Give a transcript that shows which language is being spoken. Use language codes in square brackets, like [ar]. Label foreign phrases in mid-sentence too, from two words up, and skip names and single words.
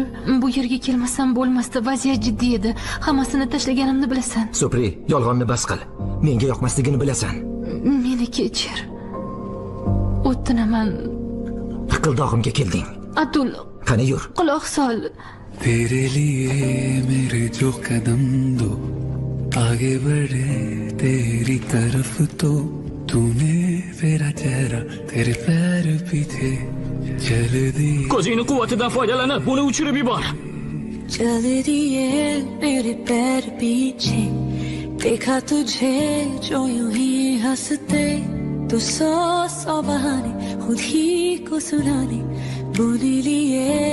[uz] Bu yerga kelmasam bo'lmasdi. Vaziyat jiddiy edi. Hammasini tashlaganimni bilasan. Supri, yolg'onni bas qil. Menga yoqmasligini bilasan. Meni kechir. O'tinaman. Aqldog'imga kelding. Atul, qani yur. Quloq sol. [hi] तेरे लिए मेरे जो कदम दो आगे बढ़े तेरी तरफ तो तूने मेरा चेहरा तेरे पैर पीछे चल दी [uz] Ko'zingni quvvatidan foydalanib, buni uchirib yubor. [hi] चल दिए मेरे पैर पीछे देखा तुझे जो यूं ही हंसते तो सौ बहाने खुद ही को सुनाने बुन लिए